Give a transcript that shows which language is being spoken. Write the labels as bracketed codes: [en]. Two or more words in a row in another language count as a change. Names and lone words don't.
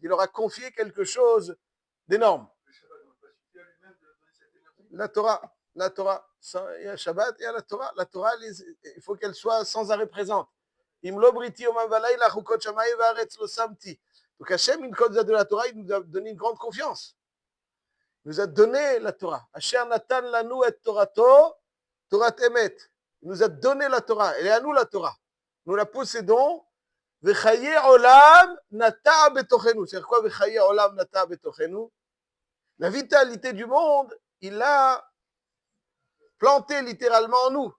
[fr] Il leur a confié quelque chose d'énorme. La Torah, il y a Shabbat, il y a la Torah. La Torah, il faut qu'elle soit sans arrêt présente. Donc Hachem, une cause de la Torah, il nous a donné une grande confiance. Il nous a donné la Torah. [he] אשר נתן לנו את תורתו תורת אמת. [fr] Il nous a donné la Torah. Elle est à nous la Torah. Nous la possédons. [he] וחיי עולם נטע בתוכנו. [fr] C'est quoi [he] וחיי עולם נטע בתוכנו? [fr] La vitalité du monde, il l'a planté littéralement en nous.